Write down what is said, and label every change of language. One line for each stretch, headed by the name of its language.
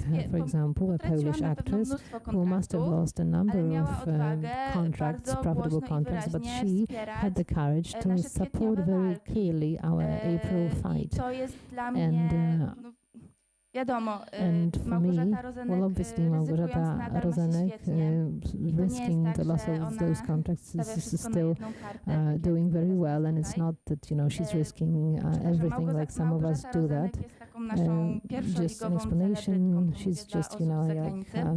English: for example, a Polish actress who must have lost a number of contracts, profitable contracts, but she had the courage to support very clearly our April fight.
Polish: To jest dla mnie, wiadomo, Małgorzata Rozenek,
English: Małgorzata Rozenek risking the loss of those contracts is still doing very well, and it's not that, you know, she's risking everything like some of us do that. Just an explanation, she's just, you know, like